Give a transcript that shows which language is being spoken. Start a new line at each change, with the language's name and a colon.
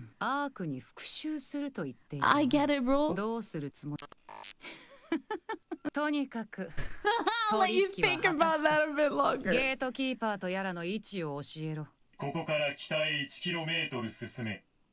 Japanese: アークに復讐すると言っている。
English: I get it, bro.
Japanese: どうするつもり？とにかく
English: I'll let you think about that a bit longer.
Japanese: ゲートキーパーとやらの位置を教えろ。ここから北へ 1km 進め。